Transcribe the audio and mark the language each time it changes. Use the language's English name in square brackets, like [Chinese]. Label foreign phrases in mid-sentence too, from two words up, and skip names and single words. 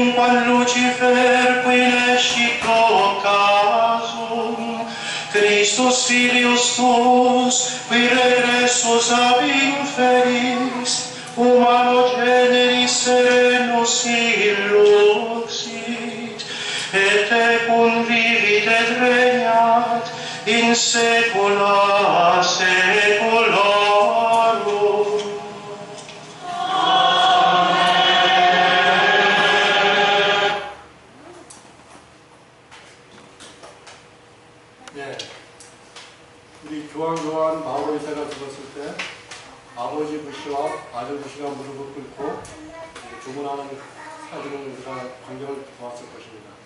[Latin] quam Lucifer qui nescito casum, Christus filius tuus, qui regressus ab inferis, humano generis serenus illuxit, et tecum vivit et regnat in saecula saeculorum. [Korean] 네, 우리 교황 마오리사가 죽었을 때 아버지 부시와 아들 부시가 무릎을 꿇고 조문하는 사진을 우리가 광경을 보았을 것입니다.